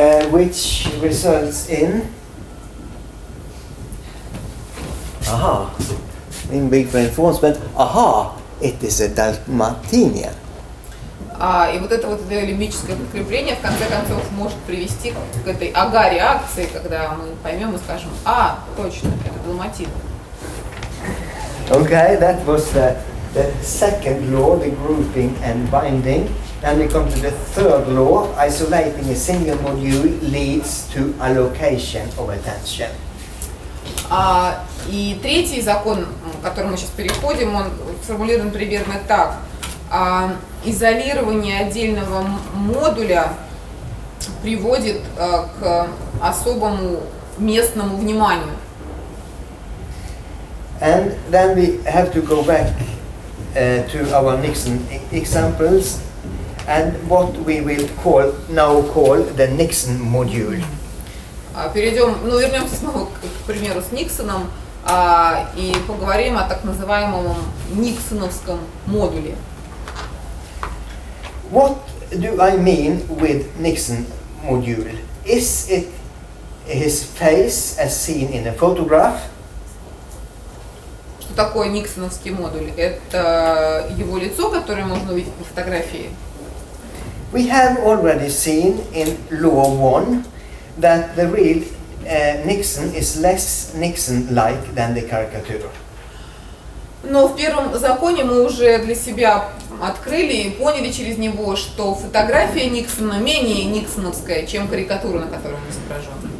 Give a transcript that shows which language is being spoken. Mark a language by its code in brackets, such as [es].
[en] Which results in limbic reinforcement. It is a Dalmatinian. [ru] И вот это вот лимбическое подкрепление в конце концов может привести к этой реакции, когда мы поймем и скажем: точно, это далматин. [en] Okay, that was the second law, the grouping and binding. Then we come to the third law, isolating a single module leads to allocation of attention. [ru] И третий закон, к которому мы сейчас переходим, он сформулирован примерно так. Изолирование отдельного модуля приводит к особому местному вниманию. [en] And then we have to go back to our Nixon examples and what we will now call the Nixon module. [ru] Вернемся снова к примеру с Никсоном и поговорим о так называемом Никсоновском модуле. [en] What do I mean with Nixon module? Is it his face as seen in a photograph? [ru] Что такое Никсоновский модуль? Это его лицо, которое можно увидеть по фотографии. [en] We have already seen in Law 1 that the real Nixon is less Nixon-like than the caricature. [ru] Но в первом законе мы уже для себя открыли и поняли через него, что фотография Никсона менее никсоновская, чем карикатура, на которой он изображен.